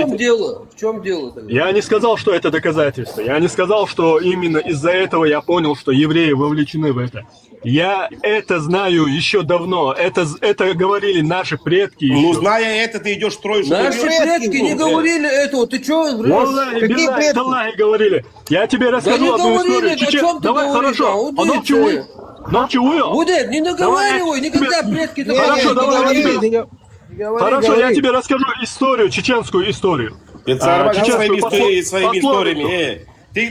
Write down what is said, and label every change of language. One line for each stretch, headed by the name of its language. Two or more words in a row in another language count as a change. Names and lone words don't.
Russian: чем дело? В чем дело тогда? Я не сказал, что это доказательство. Я не сказал, что именно из-за этого я понял, что евреи вовлечены в это. Я это знаю еще давно. Это говорили наши предки. Ну, еще. зная это, ты идешь строишь. Наши предки не говорили этого, ты что?
Arabic: والله بالله تالله
Russian: говорили. Я тебе расскажу не одну говорили, историю. о чем ты Давай, говоришь, хорошо. Аудит, Ночью. Будет, не наговаривай, никогда предки такого Хорошо, не давай говорили. я тебе... Хорошо, я тебе расскажу историю, чеченскую историю. Своими пословицу. историями. Ты